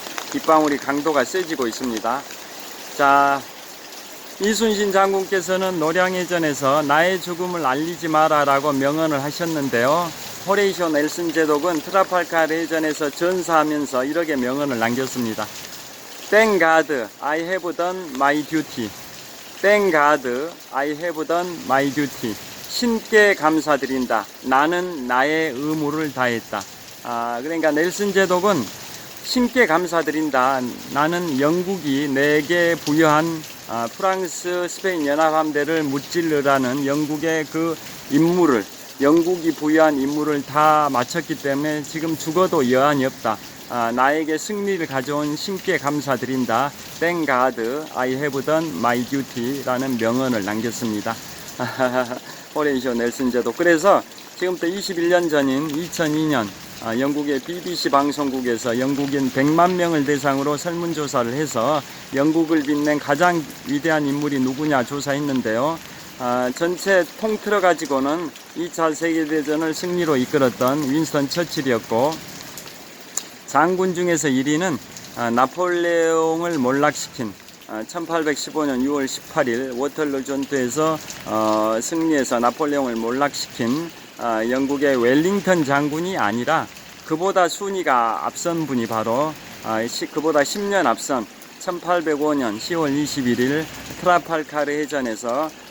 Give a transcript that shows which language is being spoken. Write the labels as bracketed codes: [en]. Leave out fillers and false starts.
[ko] 빗방울이 강도가 세지고 있습니다. 이순신 장군께서는 노량해전에서 나의 죽음을 알리지 마라 라고 명언을 하셨는데요. 호레이쇼 넬슨 제독은 트라팔카르 해전에서 전사하면서 이렇게 명언을 남겼습니다. [en] Thank God I have done my duty. Thank God I have done my duty. [ko] 신께 감사드린다. 나는 나의 의무를 다했다. 그러니까 넬슨 제독은 신께 감사드린다. 나는 영국이 내게 부여한 프랑스 스페인 연합함대를 무찔르라는 영국의 그 임무를, 영국이 부여한 임무를 다 마쳤기 때문에 지금 죽어도 여한이 없다. 나에게 승리를 가져온 신께 감사드린다. [en] Thank God I have done my duty [ko] 라는 명언을 남겼습니다. 호레이쇼 넬슨 제독. 그래서 지금부터 21년 전인 2002년 영국의 BBC 방송국에서 영국인 100만 명을 대상으로 설문조사를 해서 영국을 빛낸 가장 위대한 인물이 누구냐 조사했는데요. 전체 통틀어 가지고는 2차 세계대전을 승리로 이끌었던 윈스턴 처칠이었고, 장군 중에서 1위는 나폴레옹을 몰락시킨 1815년 6월 18일 워털루 전투에서 승리해서 나폴레옹을 몰락시킨 영국의 웰링턴 장군이 아니라 그보다 순위가 앞선 분이 바로 그보다 10년 앞선 1805년 10월 21일 트라팔카르 해전에서